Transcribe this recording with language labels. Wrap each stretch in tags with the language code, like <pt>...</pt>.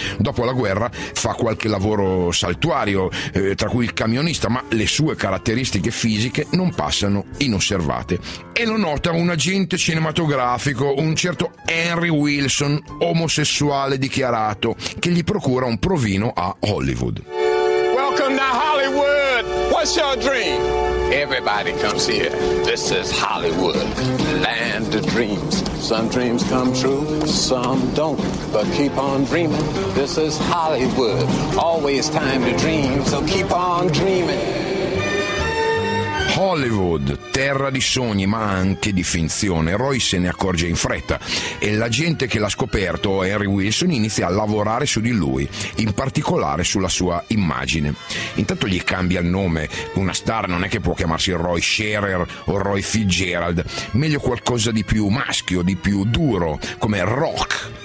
<it>Dopo la guerra fa qualche lavoro saltuario, tra cui il camionista, ma le sue caratteristiche fisiche non passano inosservate. E lo nota un agente cinematografico, un certo Henry Wilson, omosessuale dichiarato, che gli procura un provino a Hollywood.</it> <en>Welcome to Hollywood! What's your dream? Everybody comes here. This is Hollywood, land of dreams. Some dreams come true, some don't. But keep on dreaming. This is Hollywood. Always time to dream, so keep on dreaming.</en> <it>Hollywood, terra di sogni ma anche di finzione. Roy se ne accorge in fretta e l'agente che l'ha scoperto, Henry Wilson, inizia a lavorare su di lui, in particolare sulla sua immagine. Intanto gli cambia il nome, una star non è che può chiamarsi Roy Scherer o Roy Fitzgerald, meglio qualcosa di più maschio, di più duro, come Rock.</it>